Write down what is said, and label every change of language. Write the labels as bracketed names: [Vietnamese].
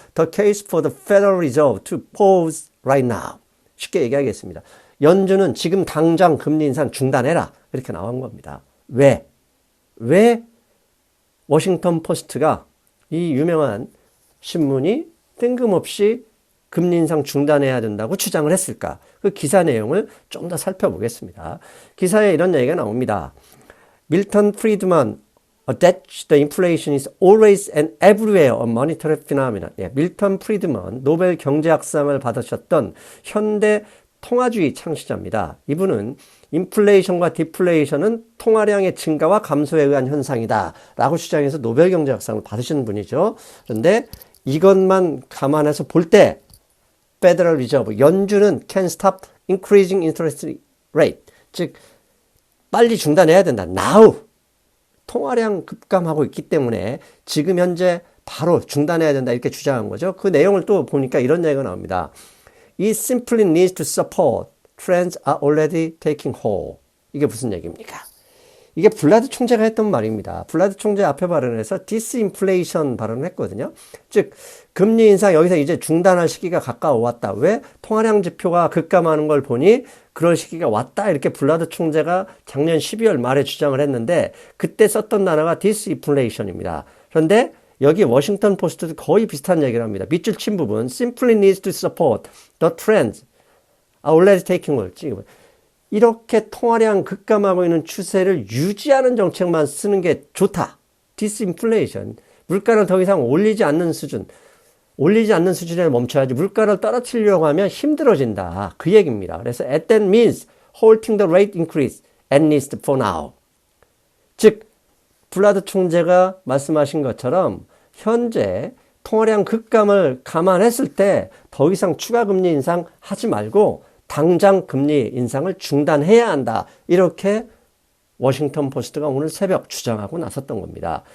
[English] The case for the Federal Reserve to pause right now. [Korean] 쉽게 얘기하겠습니다. 연준은 지금 당장 금리 인상 중단해라. 이렇게 나온 겁니다. 왜 워싱턴 포스트가, 이 유명한 신문이 뜬금없이 금리 인상 중단해야 된다고 주장을 했을까? 그 기사 내용을 좀 더 살펴보겠습니다. 기사에 이런 얘기가 나옵니다. [English] 밀턴 프리드만, that the inflation is always and everywhere a monetary phenomenon. [Korean] 밀턴 프리드먼, 노벨 경제학상을 받으셨던 현대 통화주의 창시자입니다. 이분은 인플레이션과 디플레이션은 통화량의 증가와 감소에 의한 현상이다 라고 주장해서 노벨 경제학상을 받으신 분이죠. 그런데 이것만 감안해서 볼 때 Federal Reserve, 연준은 [English] can stop increasing interest rate, [Korean] 즉 빨리 중단해야 된다. [English] Now! [Korean] 통화량 급감하고 있기 때문에 지금 현재 바로 중단해야 된다 이렇게 주장한 거죠. 그 내용을 또 보니까 이런 얘기가 나옵니다. [English] It simply needs to support. Trends are already taking hold. [Korean] 이게 무슨 얘기입니까? 이게 블라드 총재가 했던 말입니다. 블라드 총재 앞에 발언에서 디스인플레이션 발언을 했거든요. 즉 금리 인상 여기서 이제 중단할 시기가 가까워 왔다. 왜? 통화량 지표가 급감하는 걸 보니 그럴 시기가 왔다. 이렇게 블라드 총재가 작년 12월 말에 주장을 했는데 그때 썼던 단어가 디스인플레이션입니다. 그런데 여기 워싱턴 포스트도 거의 비슷한 얘기를 합니다. 밑줄 친 부분 [English] simply needs to support the trends already taking hold. [Korean] 이렇게 통화량 급감하고 있는 추세를 유지하는 정책만 쓰는 게 좋다. [English] disinflation. [Korean] 물가를 더 이상 올리지 않는 수준에 멈춰야지 물가를 떨어뜨리려고 하면 힘들어진다. 그 얘기입니다. 그래서 [English] at that means halting the rate increase at least for now. [Korean] 즉 블라드 총재가 말씀하신 것처럼 현재 통화량 급감을 감안했을 때 더 이상 추가 금리 인상 하지 말고 당장 금리 인상을 중단해야 한다. 이렇게 워싱턴 포스트가 오늘 새벽 주장하고 나섰던 겁니다.